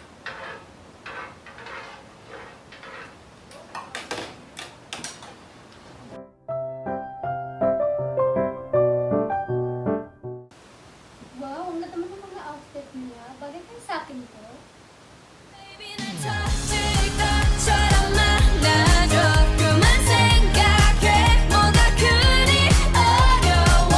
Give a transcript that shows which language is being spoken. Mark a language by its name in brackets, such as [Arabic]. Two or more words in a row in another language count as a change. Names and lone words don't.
[Filipino] Wow, ang ganda naman ng mga outfit niya. Bagay kayo sa akin to. Baby, [Korean] 날 터질 것처럼 말아줘. 그만 생각해. 뭐가 그리 어려워.